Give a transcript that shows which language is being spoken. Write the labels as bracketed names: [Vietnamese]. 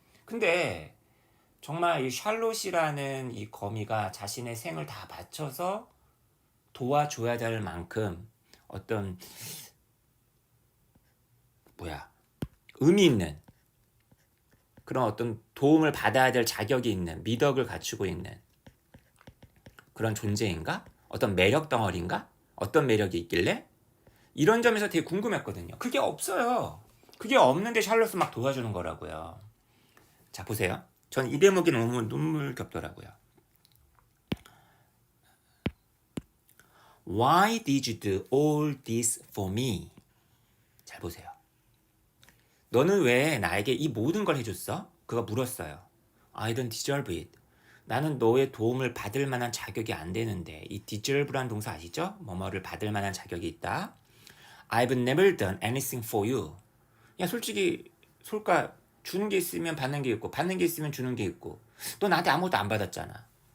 [Korean] 근데 정말 이 샬롯이라는 이 거미가 자신의 생을 다 바쳐서 도와줘야 될 만큼 어떤 의미 있는 그런 어떤 도움을 받아야 될 자격이 있는 미덕을 갖추고 있는 그런 존재인가? 어떤 매력 덩어리인가? 어떤 매력이 있길래? 이런 점에서 되게 궁금했거든요. 그게 없어요. 그게 없는데 샬롯은 막 도와주는 거라고요. 자, 보세요. 전 이 대목이 너무 눈물겹더라고요. [English] Why did you do all this for me? [Korean] 잘 보세요. 너는 왜 나에게 이 모든 걸 해줬어? 그가 물었어요. [English] I don't deserve it. [Korean] 나는 너의 도움을 받을 만한 자격이 안 되는데 이 deserve란 동사 아시죠? 뭐뭐를 받을 만한 자격이 있다. [English] I've never done anything for you. [Korean] 야 솔직히 솔까 주는 게 있으면 받는 게 있고 받는 게 있으면 주는 게 있고 너 나한테 아무것도 안 받았잖아.